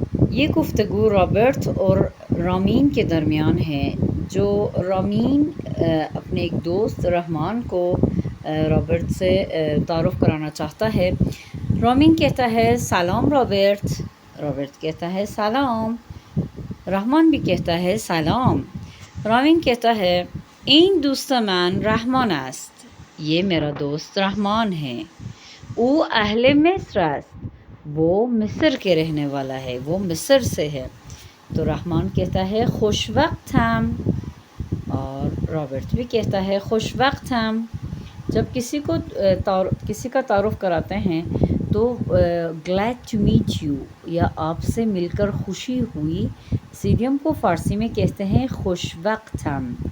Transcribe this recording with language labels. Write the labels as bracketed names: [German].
[Urdu] یہ گفتگو رابرٹ اور رامین کے درمیان ہے. جو رامین اپنے ایک دوست رحمان کو رابرٹ سے تعارف کرانا چاہتا ہے. رامین کہتا ہے سلام رابرٹ. رابرٹ کہتا ہے سلام. رحمان بھی کہتا ہے سلام. رامین کہتا ہے [Persian] این دوست من رحمان است. [Urdu] یہ میرا دوست رحمان ہے. [Persian] او اہل مصر است. [Urdu] وہ مصر کے رہنے والا ہے، وہ مصر سے ہے. تو رحمان کہتا ہے [Persian] خوش وقتم، [Urdu] اور رابرٹ بھی کہتا ہے خوش وقتم. جب کسی کا تعارف کراتے ہیں تو [English] glad to meet you [Urdu] یا آپ سے مل کر خوشی ہوئی، اس ایڈیم کو فارسی میں کہتے ہیں [Persian] خوش وقتم.